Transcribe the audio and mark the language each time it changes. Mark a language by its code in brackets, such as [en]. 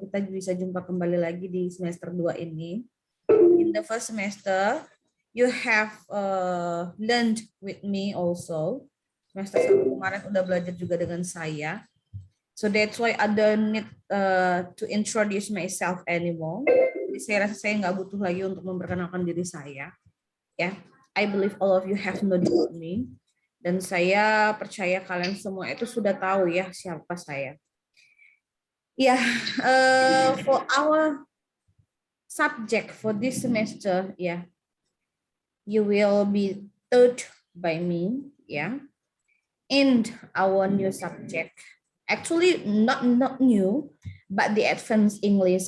[id] Kita bisa jumpa kembali lagi di semester 2 ini. [en] In the first semester, you have learned with me also. [id] Semester 1 kemarin udah belajar juga dengan saya. [en] So that's why I don't need to introduce myself anymore. [id] Jadi saya rasa saya nggak butuh lagi untuk memperkenalkan diri saya. [en] Ya, I believe all of you have known me. [id] Dan saya percaya kalian semua itu sudah tahu ya siapa saya. [en] Yeah, for our subject for this semester, yeah, you will be taught by me, yeah, in our new subject. Actually, not new, but the advanced English.